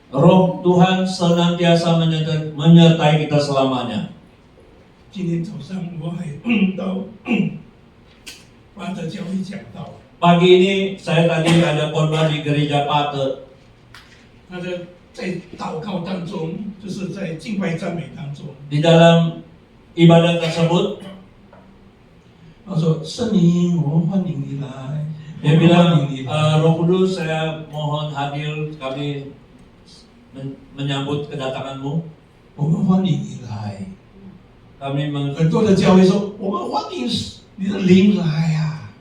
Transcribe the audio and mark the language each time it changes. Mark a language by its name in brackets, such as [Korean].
[Indonesian] Roh Tuhan senantiasa menyertai kita selamanya. [Chinese] 今天早上我还到巴德教会讲道， [Indonesian] Pagi ini saya tadi ada khotbah di gereja Pate. [Chinese] 他在祷告当中，就是在敬拜赞美当中， [Indonesian] Di dalam ibadah tersebut [Chinese] 他说：“圣灵，我们欢迎你来。” [Indonesian] dia bilang, [Chinese] 迎你来。 [Indonesian] Roh Kudus, saya mohon hadir, kami menyambut kedatanganmu. [Chinese] 我们欢迎你来。 [Indonesian] Kami [Chinese] 很多的教会说：“我们欢迎你的灵来啊！”